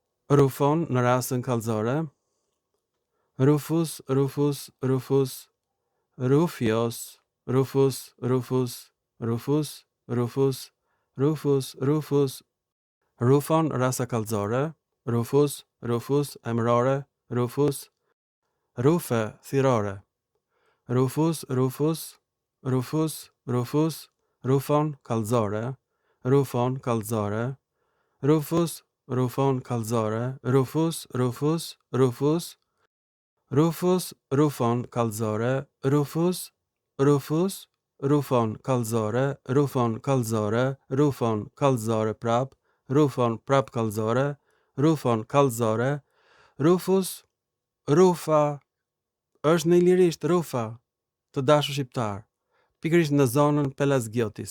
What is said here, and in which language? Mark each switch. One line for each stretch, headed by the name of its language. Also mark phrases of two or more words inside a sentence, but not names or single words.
Albanian: Rufon në rasën kallëzore. Rufus, Rufus, Rufus, Rufios, Rufus, Rufus, Rufus, Rufus, Rufus, Rufus. Rufon rasa kallëzore. Rufus, Rufus emërore. Rufus. Rufe thirrore. Rufus, Rufus, Rufus, Rufus, Rufon kallëzore. Rufon kallëzore. Rufus, Rufon kallëzore. Rufus, Rufus, Rufus. Rufus, Rufon kallëzore. Rufus, Rufus, Rufon kallëzore. Rufon kallëzore. Rufon kallëzore prap. Rufon prap kallëzore. Rufon kallëzore. Rufus, Rufa. Është në ilirisht Rufa, të dashur shqiptar, pikërisht në zonën Pelazgiotis.